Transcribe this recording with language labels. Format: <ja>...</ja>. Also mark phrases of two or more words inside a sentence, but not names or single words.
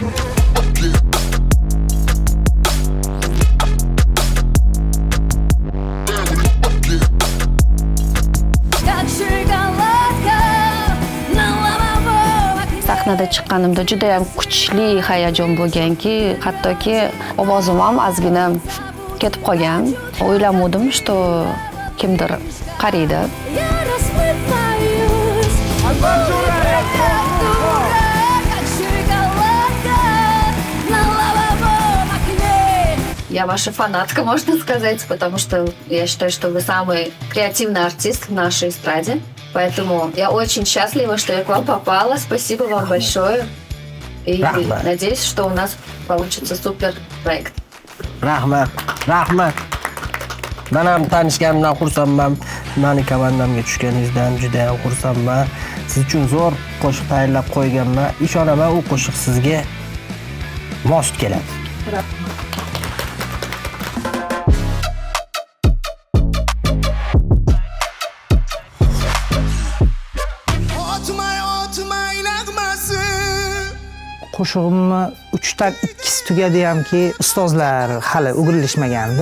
<uz>Sahnada chiqqanimda juda ham kuchli hayajon bo'lganki, hattoki ovozim ham ozgina ketib qolgan. O'ylamadim, что kimdir qaraydi.</uz> <ru>Я ваша фанатка, можно сказать, потому что я считаю, что вы самый креативный артист в нашей эстраде. Поэтому я очень счастлива, что я к вам попала. Спасибо вам большое. И надеюсь, что у нас получится супер проект.</ru> <uz>Rahmat. Men ham tanishganimdan xursandman. Meni komandamga tushganingizdan juda ham xursandman. Siz uchun zo'r qo'shiq tayyorlab qo'yganman. Ishonaman, u qo'shiq sizga mos keladi. Qo'shig'imni 3dan 2si tugadi hamki, ustozlar hali o'girilishmagandi.</uz>